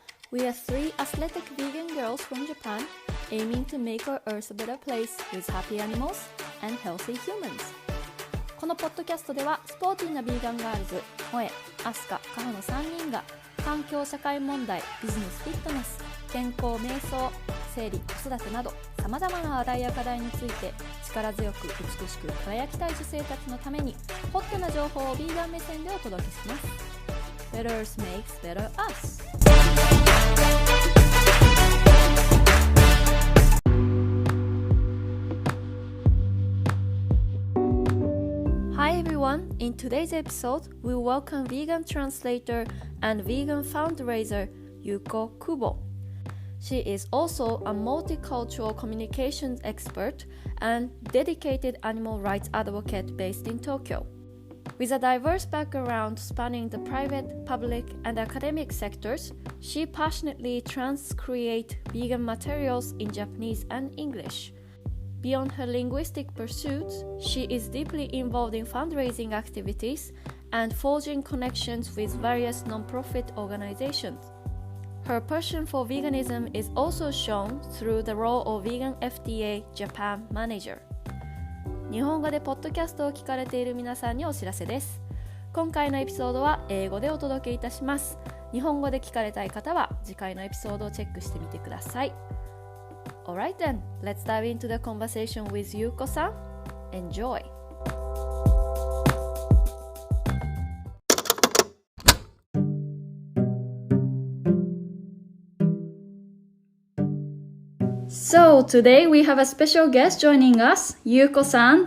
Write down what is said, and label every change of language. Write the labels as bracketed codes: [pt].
[en] We are three athletic vegan girls from Japan aiming to make our earth a better place with happy animals and healthy humans. [ja] このポッドキャストではスポーティーなビーガンガールズ、萌え、アスカ、カホの3人が環境社会問題、ビジネスフィットネス、健康瞑想、生理、子育てなどさまざまな話題や課題について力強く美しく輝きたい女性たちのためにホットな情報をビーガン目線でお届けします。 [en] Better Us makes better us. Hi everyone, in today's episode we welcome Vegan Translator and Vegan Fundraiser Yuko Kubo. She is also a multicultural communications expert and dedicated animal rights advocate based in Tokyo. With a diverse background spanning the private, public, and academic sectors, she passionately transcreates vegan materials in Japanese and English. Beyond her linguistic pursuits, she is deeply involved in fundraising activities and forging connections with various non-profit organizations.Her passion for veganism is also shown through the role of Vegan FTA Japan Manager. [ja] 日本語でポッドキャストを聞かれている皆さんにお知らせです。今回のエピソードは英語でお届けいたします。日本語で聞かれたい方は次回のエピソードをチェックしてみてください。 [en] Alright then, let's dive into the conversation with Yuko-san. Enjoy!So today we have a special guest joining us, Yuko-san.